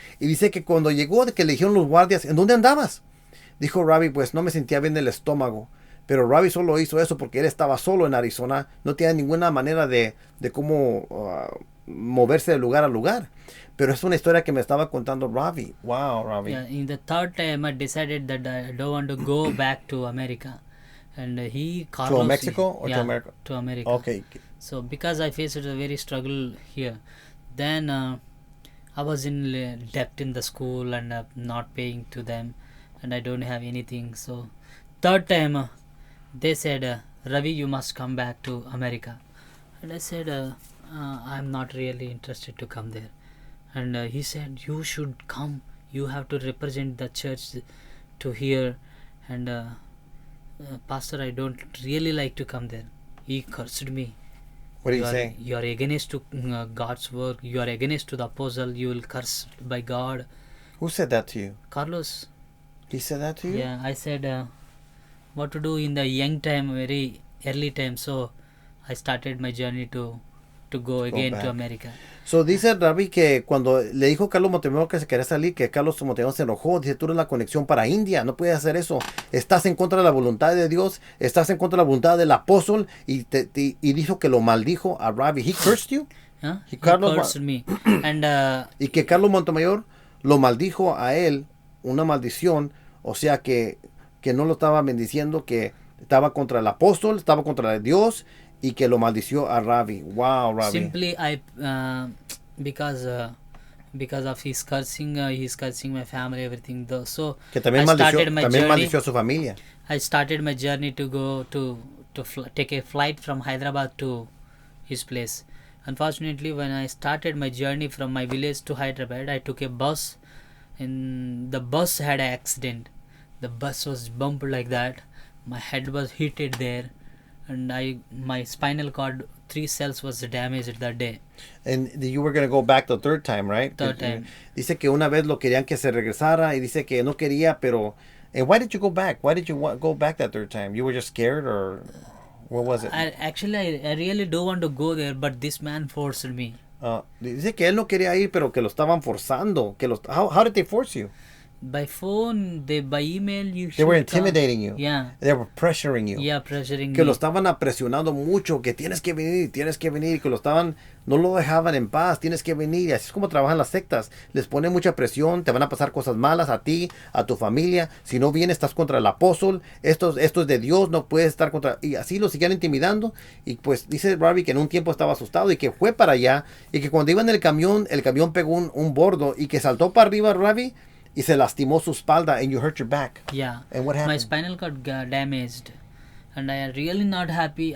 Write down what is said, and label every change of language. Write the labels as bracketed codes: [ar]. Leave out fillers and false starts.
[es] Y dice que cuando llegó, que le dijeron los guardias, ¿en dónde andabas? Dijo Ravi, pues no me sentía bien del estómago. Pero Ravi solo hizo eso porque él estaba solo en Arizona. No tenía ninguna manera de cómo moverse de lugar a lugar. Pero es una historia que me estaba contando Ravi. [en] Wow, Ravi. Yeah, in the third time I decided that I don't want to go back to America. And to Mexico or to America? To America. Okay. So because I faced a very struggle here, then I was in debt in the school and not paying to them, and I don't have anything. So third time they said, Ravi, you must come back to America. And I said, I'm not really interested to come there. And he said, you should come, you have to represent the church to here. And Pastor, I don't really like to come there. He cursed me. What did he say? You are against to God's work, you are against to the apostle, you will curse by God. Who said that to you? Carlos. He said that to you? Yeah, I said what to do in the young time, very early time. So I started my journey to to go again back. to America. [es] So dice Ravi que cuando le dijo Carlos Montemayor que se quería salir, que Carlos Montemayor se enojó, dice, tú eres la conexión para India, no puedes hacer eso, estás en contra de la voluntad de Dios, estás en contra de la voluntad del apóstol, y dijo que lo maldijo a Ravi. [en] He cursed you? Huh? He He Carlos cursed me. And [es] y que Carlos Montemayor lo maldijo a él, una maldición, o sea que no lo estaba bendiciendo, que estaba contra el apóstol, estaba contra Dios, y que lo maldició a Ravi. [en] Wow, Ravi. simply I because of his cursing my family, everything though. So [es] Que también [en] I started my journey. [es] maldició a su familia. [en] I started my journey to go to take a flight from Hyderabad to his place. Unfortunately, when I started my journey from my village to Hyderabad, I took a bus, and the bus had an accident. The bus was bumped like that. My head was hit there, and my spinal cord 3 cells was damaged that day. And you were going to go back the third time, right? Third time. [es] Dice que una vez lo querían que se regresara, y dice que no quería, pero... [en] And why did you go back? Why did you go back that third time? You were just scared, or what was it? I really don't want to go there, but this man forced me. [es] Dice que él no quería ir, pero que lo estaban forzando. [en] How did they force you? By phone, by email, They were intimidating you. Yeah. They were pressuring you. Yeah, pressuring [es] Que lo estaban presionando mucho, que tienes que venir, que no lo dejaban en paz, tienes que venir. Así es como trabajan las sectas. Les ponen mucha presión, te van a pasar cosas malas a ti, a tu familia. Si no vienes, estás contra el apóstol. Esto es de Dios, no puedes estar contra... Y así lo siguen intimidando. Y pues dice Ravi que en un tiempo estaba asustado y que fue para allá. Y que cuando iba en el camión pegó un bordo y que saltó para arriba Ravi y se lastimó su espalda, [en] and you hurt your back. Yeah. And what happened? My spinal cord got damaged, and I am really not happy.